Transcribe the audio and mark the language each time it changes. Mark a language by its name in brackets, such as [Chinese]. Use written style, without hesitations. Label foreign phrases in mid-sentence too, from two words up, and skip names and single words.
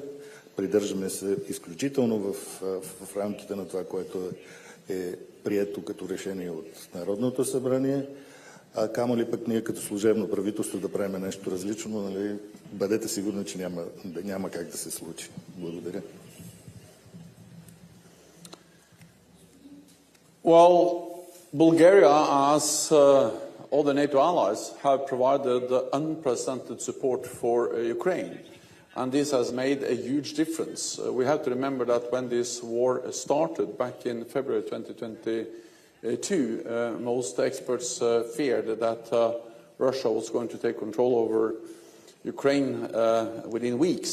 [Bulgarian] Придържаме се изключително в рамките на това, което е прието като решение от Народното събрание. Камо ли пък ние като служебно правителство да правим нещо различно, нали? Бъдете сигурни, че няма как да се случи. Благодаря. [English] Well, Bulgaria, as all the NATO allies, have provided unprecedented support for Ukraine. And this has made a huge difference. We have to remember that when this war started back in February 2022, most experts feared that Russia was going to take control over Ukraine within weeks.